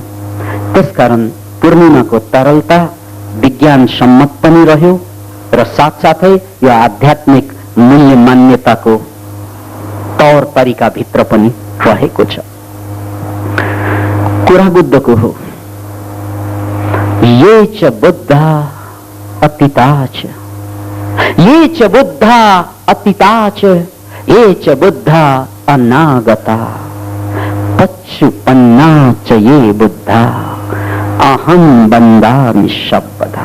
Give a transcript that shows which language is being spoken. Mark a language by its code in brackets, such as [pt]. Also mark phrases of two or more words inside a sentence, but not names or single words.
[ne] त्यसकारण पूर्णिमाको तरलता विज्ञान सम्मत पनि रह्यो र साथसाथै यो आध्यात्मिक मूल्य मान्यताको तौर तरिका भित्र पनि रहेको छ। कुरा बुद्धको हो। [pi] ये च बुद्धा अतीता च, ये च बुद्धा अतीता च, ये च बुद्धा अनागता, पच्चुपन्ना च ये बुद्धा अहम बंदामि शब्दा।